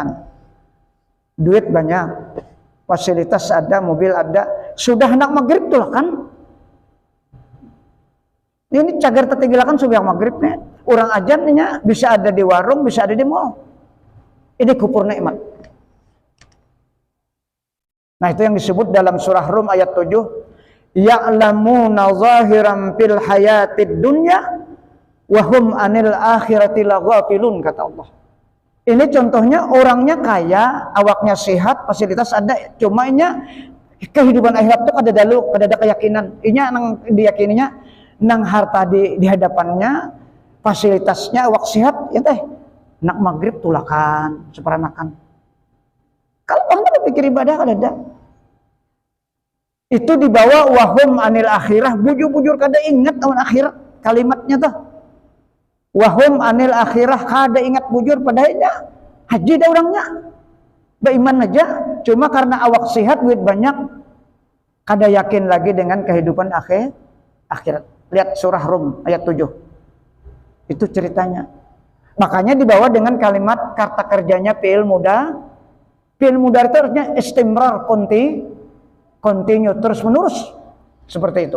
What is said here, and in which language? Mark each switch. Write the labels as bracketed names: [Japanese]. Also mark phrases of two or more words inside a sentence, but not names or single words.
[Indonesian] Duit banyak, fasilitas ada, mobil ada, sudah hendak maghrib tuh kan. Ini cagar tertinggalkan sudah maghribnya. Orang ajannya bisa ada di warung, bisa ada di mall. Ini kufur nikmat. Nah itu yang disebut dalam surah Rum ayat 7. [Arabic] يعلمون ظاهرا في الحياة الدنيا وهم عن الآخرة لغافلون, [Indonesian] kata Allah. [Banjar] Ini contohnya orangnya kaya, awaknya sehat, fasilitas ada, cuma inya kehidupan akhirat itu kada ada keyakinan. Inya nang diyakininya nang harta di hadapannya, fasilitasnya awak sehat, ya teh nak maghrib tulakan, seperanakan. Kalau bangga berpikir ibadah kada ada. [Indonesian] Itu dibawa [Arabic] وهم عن الآخرة, [Banjar] bujur-bujur kada ingat tahun akhirat kalimatnya tuh. [Arabic] وهم عن الآخرة [Banjar] kada ingat bujur, padahalnya haji dah orangnya. [Indonesian] Beriman aja, cuma karena awak sehat duit banyak kada yakin lagi dengan kehidupan akhirat. Lihat surah Rum ayat 7. Itu ceritanya. Makanya dibawa dengan kalimat kata kerjanya [Arabic] فعل مضارع. فعل مضارع [Indonesian] itu artinya istimrar, continue, terus menerus, seperti itu.